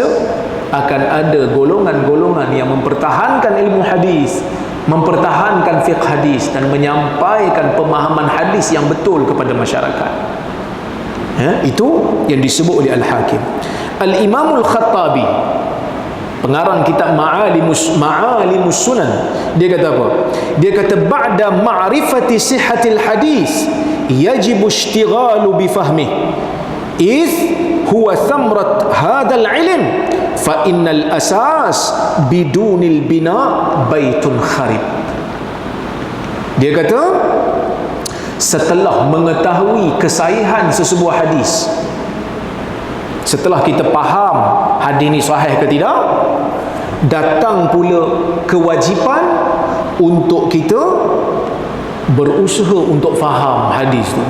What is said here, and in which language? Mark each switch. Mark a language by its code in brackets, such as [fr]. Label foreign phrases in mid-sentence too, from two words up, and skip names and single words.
[ms] Akan ada golongan-golongan yang mempertahankan ilmu hadis, mempertahankan fiqh hadis, dan menyampaikan pemahaman hadis yang betul kepada masyarakat. Itu yang disebut oleh Al-Hakim. Al-Imamul Khattabi, pengarang kitab Ma'alimus Sunan, dia kata apa? Dia kata, [ar] بعد معرفة صحة الحديث يجب الاشتغال بفهمه إذ هو ثمرة هذا العلم فإن الأساس بدون البناء بيت خرب. [ms] Dia kata, setelah mengetahui kesahihan sesebuah hadis, setelah kita faham hadis ni sahih ke tidak, datang pula kewajipan untuk kita berusaha untuk faham hadis tu.